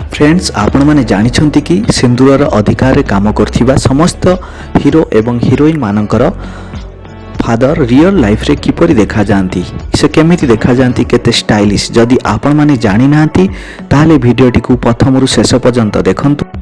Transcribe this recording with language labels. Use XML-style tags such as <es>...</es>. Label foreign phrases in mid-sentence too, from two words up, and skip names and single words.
<or>ଫ୍ରେଣ୍ଡସ ଆପଣ ମାନେ ଜାଣିଛନ୍ତି କି ସିନ୍ଦୂରର ଅଧିକାର ରେ କାମ କରଥିବା ସମସ୍ତ ହିରୋ ଏବଂ ହିରୋଇନ ମାନଙ୍କର</or> <en>father real life</en> <or>ରେ କିପରି ଦେଖା ଯାଆନ୍ତି ସେ କେମିତି ଦେଖା ଯାଆନ୍ତି କେତେ ଷ୍ଟାଇଲିସ ଯଦି ଆପଣ ମାନେ ଜାଣି ନାହାନ୍ତି ତାହେଲେ ଭିଡିଓଟି କୁ ପ୍ରଥମରୁ ଶେଷ ପର୍ଯ୍ୟନ୍ତ ଦେଖନ୍ତୁ।</or>